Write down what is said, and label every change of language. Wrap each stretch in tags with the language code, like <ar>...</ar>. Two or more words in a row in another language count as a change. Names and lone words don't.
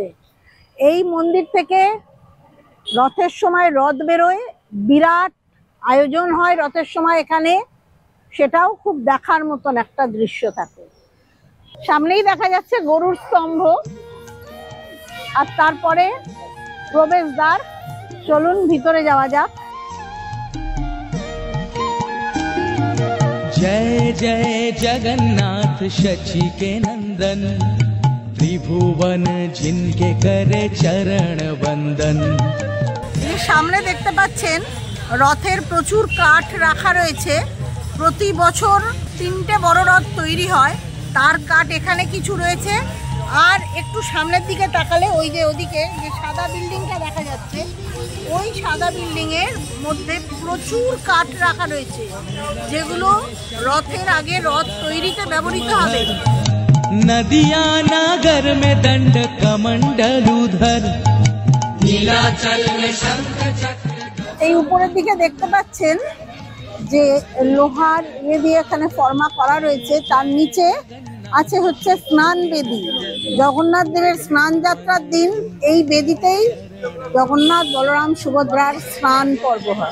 <bn>এই মন্দির থেকে রথের সময় রথ বেরোয়, বিরাট আয়োজন হয় রথের সময় এখানে, সেটাও খুব দেখার মতন একটা দৃশ্য থাকে। সামনেই দেখা যাচ্ছে গরুর স্তম্ভ, আর তারপরে প্রবেশদ্বার। চলুন ভিতরে যাওয়া যাক।</bn> <hi>जय जय जगन्नाथ शची के नंदन, त्रिभुवन जिनके करे चरण वंदन।</hi> <bn>এই সামনে দেখতে পাচ্ছেন রথের প্রচুর কাঠ রাখা রয়েছে। প্রতি বছর 3টে বড় রথ তৈরি হয়, তার কাঠ এখানে কিছু রয়েছে। আর একটু সামনের দিকে তাকালে ওই যে ওদিকে যে সাদা বিল্ডিংটা দেখা যাচ্ছে, ওই সাদা বিল্ডিং এর মধ্যে প্রচুর কাঠ রাখা রয়েছে, যেগুলো রথের আগে রথ তৈরিতে ব্যবহৃত হবে।</bn> <hi>नदिया नागर में दंड कमंडल उधर, नीलाचल में शंख चक्र।</hi> <bn>এই উপরের দিকে দেখতে পাচ্ছেন যে লোহার দিয়ে এখানে ফর্মা করা রয়েছে, তার নিচে আছে হচ্ছে স্নান বেদি। জগন্নাথ দেবের স্নান যাত্রার দিন এই বেদিতেই জগন্নাথ, বলরাম, সুভদ্রার স্নান পর্ব হয়।</bn>